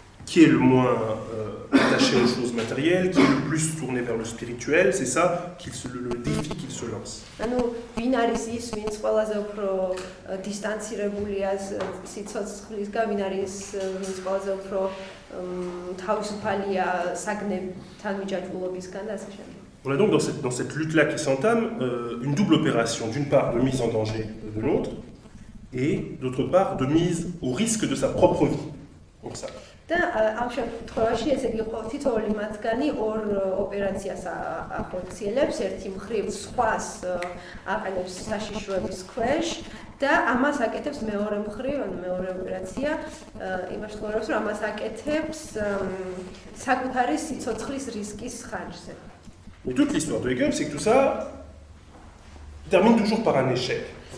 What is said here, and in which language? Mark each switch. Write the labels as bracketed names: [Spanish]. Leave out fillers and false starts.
[French] Qui est le moins attaché aux choses matérielles, qui est le plus tourné vers le spirituel, c'est ça le défi qu'il se lance. [Georgian] ანუ ვინ არის ის, ვინც ყველაზე უფრო დისტანცირებულია სიცოცხლისგან, ვინ არის ვინც ყველაზე უფრო თავისუფალია საგნებთან მიჯაჭვულობისგან და ასე შემდეგ. [French] On a donc dans cette lutte-là qui s'entame une double opération, d'une part de mise en danger de l'autre, et d'autre part de mise au risque de sa propre vie. Donc ça. [Georgian] და ამ შემთხვევაში ესე იგი თითოეული მათგანი ორ ოპერაციას ახორციელებს, ერთი მხრივ სხვას აყენებს საშიშროების ქვეშ და ამას აკეთებს მეორე მხრივ, ანუ მეორე ოპერაცია იმას ხორავს, რომ ამას აკეთებს საკუთარი სიცოცხლის რისკის ხარჯზე. [French] Mais toute l'histoire de Hegel, c'est que tout ça termine toujours par un échec.